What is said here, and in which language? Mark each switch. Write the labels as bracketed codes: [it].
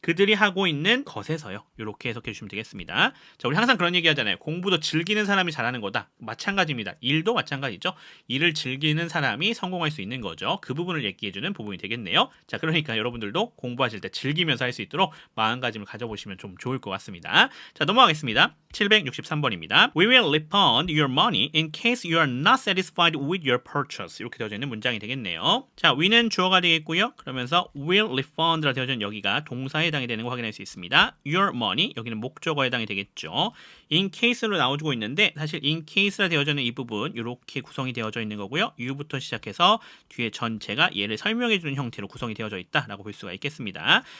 [ko] 그들이 하고 있는 것에서요. 이렇게 해석해 주시면 되겠습니다. 자, 우리 항상 그런 얘기 하잖아요. 공부도 즐기는 사람이 잘하는 거다. 마찬가지입니다. 일도 마찬가지죠. 일을 즐기는 사람이 성공할 수 있는 거죠. 그 부분을 얘기해 주는 부분이 되겠네요. 자, 그러니까 여러분들도 공부하실 때 즐기면서 할 수 있도록 마음가짐을 가져보시면 좀 좋을 것 같습니다. 자, 넘어가겠습니다. 763번입니다. [en] We will refund your money in case you are not satisfied with your purchase. [ko] 이렇게 되어져 있는 문장이 되겠네요. 자, we는 주어가 되겠고요. 그러면서 [en] will refund [ko] 라 되어져 있는 여기가 동사에 해당이 되는 거 확인할 수 있습니다. [en] your money [ko] 여기는 목적어에 해당이 되겠죠. [en] in case [ko] 로 나오고 있는데 사실 in case라 되어져 있는 이 부분 이렇게 구성이 되어져 있는 거고요. you부터 시작해서 뒤에 전체가 얘를 설명해 주는 형태로 구성이 되어져 있다라고 볼 수가 있겠습니다.